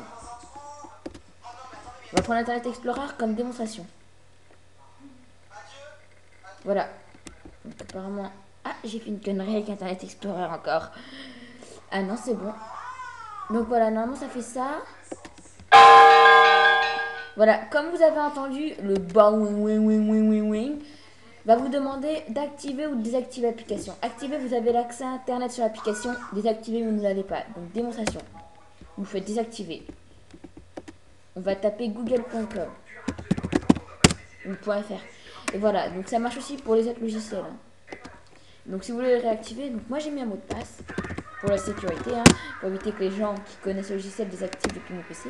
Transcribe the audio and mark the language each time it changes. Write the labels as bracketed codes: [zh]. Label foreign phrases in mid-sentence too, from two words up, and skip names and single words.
[fr] On va prendre Internet Explorer comme démonstration. Voilà. Donc apparemment... Ah, j'ai fait une connerie avec Internet Explorer encore. Ah non, c'est bon. Donc voilà, normalement ça fait ça. Voilà, comme vous avez entendu, le bang wing wing wing wing wing va vous demander d'activer ou de désactiver l'application. Activer, vous avez l'accès à Internet sur l'application. Désactiver, vous ne l'avez pas. Donc démonstration. Vous faites désactiver. On va taper google.com ou .fr. Et voilà, donc ça marche aussi pour les autres logiciels. Donc si vous voulez le réactiver, donc moi j'ai mis un mot de passe pour la sécurité, pour éviter que les gens qui connaissent le logiciel désactivent depuis mon PC.